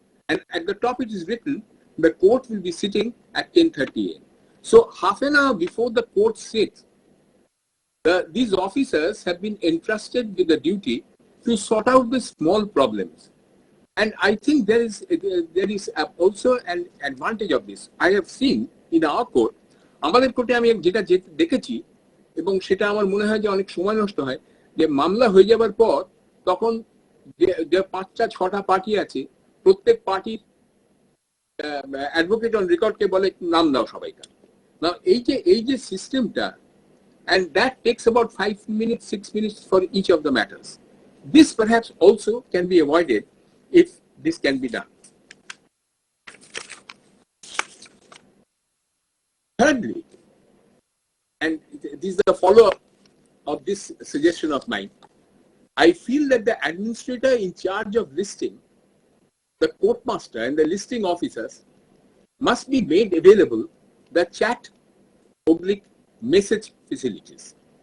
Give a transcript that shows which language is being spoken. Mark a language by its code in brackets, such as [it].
[en] And at the top it is written, the court will be sitting at 10:30 a.m. So half an hour before the court sits, these officers have been entrusted with the duty to sort out the small problems. And I think there is also an advantage of this. I have seen in our court, [bn] আমাদের কোর্টে আমি যেটা দেখেছি এবং সেটা আমার মনে হয় যে অনেক সময় নষ্ট হয়, যে মামলা হয়ে যাবার পর তখন যে 5-6টা পার্টি আছে, প্রত্যেক পার্টির অ্যাডভোকেট অন রেকর্ডকে বলে নাম দাও সবাইকার। না এই যে সিস্টেমটা, [en] and that takes about 5 minutes, 6 minutes for each of the matters. This perhaps also can be avoided if this can be done. Thirdly, and this is the follow-up of this suggestion of mine, I feel that the administrator in charge of listing, the court master and the listing officers must be made available the chat/message facilities.